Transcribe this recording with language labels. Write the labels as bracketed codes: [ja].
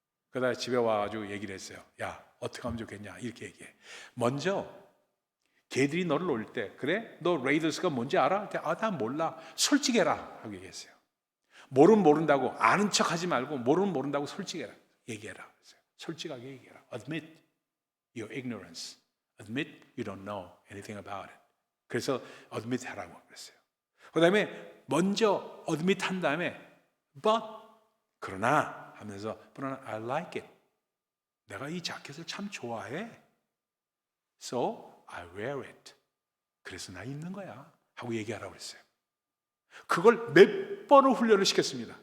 [ko] 그러다가 집에 와가지고 얘기를 했어요. 야, 어떻게 하면 좋겠냐 이렇게 얘기해. 먼저 걔들이 너를 놀릴 때 그래? 너 레이더스가 뭔지 알아? 난 몰라. 솔직해라 하고 얘기했어요. 모르면 모른다고 아는 척하지 말고 모르면 모른다고 솔직해라 얘기해라. 솔직하게 얘기해라. [en] Admit your ignorance. Admit you don't know anything about it. [ko] 그래서 admit 하라고 그랬어요. 그 다음에 먼저 admit 한 다음에 but 그러나 하면서 [en] but I like it. [ko] 내가 이 자켓을 참 좋아해. [en] So I wear it. [ko] 그래서 나 입는 거야 하고 얘기하라고 했어요. 그걸 몇 번을 훈련을 시켰습니다.